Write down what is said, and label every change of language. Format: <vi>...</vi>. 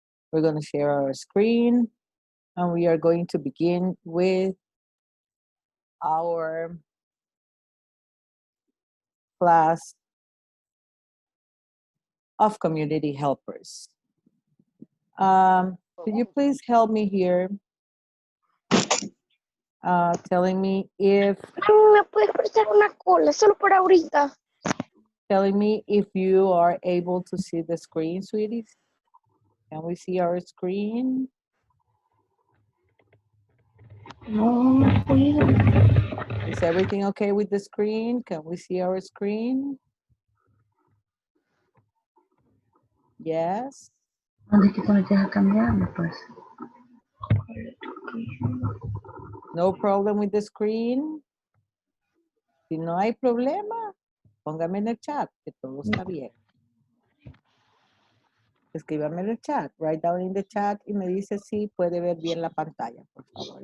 <en>We're going to share our screen and we are going to begin with our class of community helpers. Could you please help me here? Telling me if...</en> <es>¿Me puedes prestar una cola solo por ahorita?</es> <en>Telling me if you are able to see the screen, sweeties. Can we see our screen?</en> <es>No, no puedo.</es> <en>Is everything okay with the screen? Can we see our screen? Yes.</en> <es>¿Dónde es que te deja cambiarme, pues?</es> <en>No problem with the screen.</en> <es>Si no hay problema, póngame en el chat que todo está bien. Escríbame en el chat.</es> <en>Write down in the chat</en> <es>y me dice si puede ver bien la pantalla, por favor.</es>